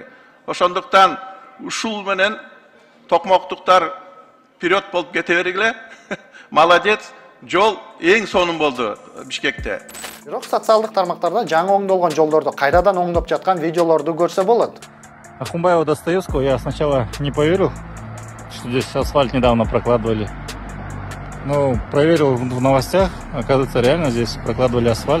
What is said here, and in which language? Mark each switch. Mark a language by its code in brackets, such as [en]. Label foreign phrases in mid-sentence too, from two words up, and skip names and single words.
[ky] Ошондуктан ушул менен токмоктуктар вперед болуп кете бергиле. Молодец. Жол эң сонун болду Бишкекте. Бирок социалдык тармактарда жаңы оңдолгон жолдорду кайрадан оңдоп жаткан видеолорду көрсө болот. [ru] Ахунбаева Достоевского я сначала не поверил, что здесь асфальт недавно прокладывали. Но проверил в новостях, оказывается, реально здесь прокладывали асфальт.